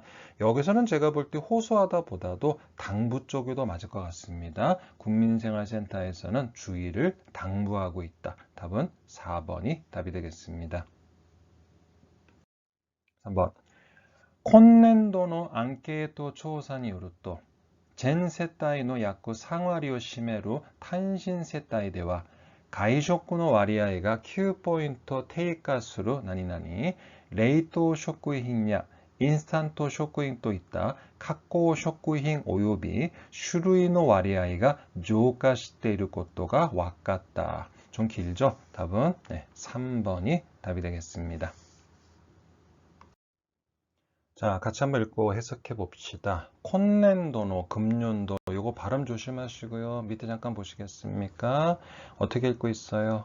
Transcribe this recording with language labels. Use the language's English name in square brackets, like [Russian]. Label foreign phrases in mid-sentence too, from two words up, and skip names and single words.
[Korean] 여기서는 제가 볼 때 호소하다 보다도 당부 쪽이 더 맞을 것 같습니다. 국민생활센터에서는 주의를 당부하고 있다. 답은 4번이 답이 되겠습니다. [Japanese] 3번. 今年度の アンケート 조사によると、全世帯の約3割を占める単身世帯では、外食の割合が9ポイント低下する何々、冷凍食品やインスタント食品といった加工食品及び種類の割合が増加していることが分かった. [Korean] 좀 길죠? 답은 3번이 답이 되겠습니다. 자, 같이 한번 읽고 해석해 봅시다. 콘넨도노, 금년도, 요거 발음 조심하시고요. 밑에 잠깐 보시겠습니까? 어떻게 읽고 있어요?